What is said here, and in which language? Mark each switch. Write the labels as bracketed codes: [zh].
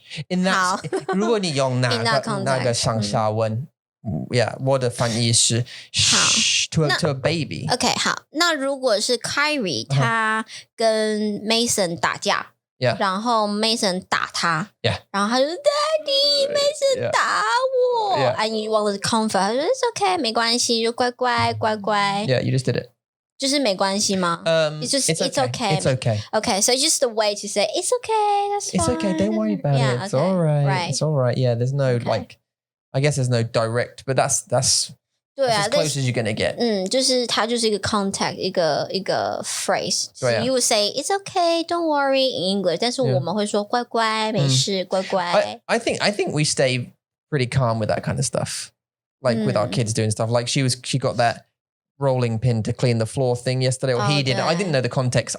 [en] In that, [zh] 如果你用那个上下文 Yeah, 我的翻译是 [en] to a baby. OK, 好。 [zh] 那如果是 Kyrie 他跟 Mason 打架 [en] Yeah. [zh] 然后 Mason 打他 [en] Yeah. [zh] 然后他就说 Daddy Mason 打我 [en] Yeah. And you want to comfort [zh] 他说 [en] It's okay [zh] 没关系就乖乖乖乖 [en] Yeah, you just did it. [zh] 就是没关系吗 [en] It's okay. It's okay. Okay, so it's just the way to say it's okay, that's fine. It's okay, don't worry about Yeah, it. It's okay. all right. Right. It's all right. Yeah, there's no like, I guess there's no direct, but that's [zh] 对啊 [en] as close as you're gonna get. [zh] 就是它就是一个 contact 一个 phrase. [en] So [zh] 对啊 [en] you would say it's okay, don't worry in English. [zh] 但是我们会说乖乖没事乖乖 [en] I think we stay pretty calm with that kind of stuff. Like with our kids doing stuff. Like she got that rolling pin to clean the floor thing yesterday, or he did. I didn't know the context.